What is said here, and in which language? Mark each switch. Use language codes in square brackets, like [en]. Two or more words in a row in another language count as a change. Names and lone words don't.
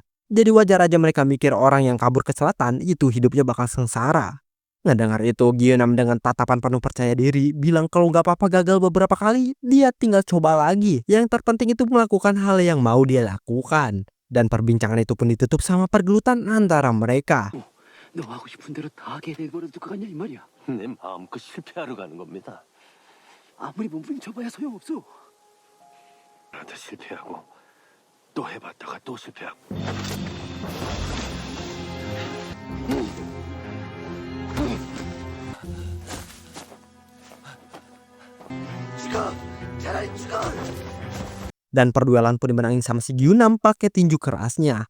[id] Jadi wajar aja mereka mikir orang yang kabur ke selatan itu hidupnya bakal sengsara. Ngedengar itu, Gyunam dengan tatapan penuh percaya diri bilang kalau nggak apa-apa gagal beberapa kali, dia tinggal coba lagi. Yang terpenting itu melakukan hal yang mau dia lakukan. Dan perbincangan itu pun ditutup sama pergelutan antara mereka. [ko] 너 하고 싶은 대로 다 하게 내버려둘 것 같냐 이 말이야. 내 마음껏 실패하러 가는 겁니다. 아무리 몸부림쳐봐야 소용없어. 나도 실패하고 또 해봤다가 또 실패하고. [id] Dan perduelan pun dimenangin sama si Gyunam pakai tinju kerasnya.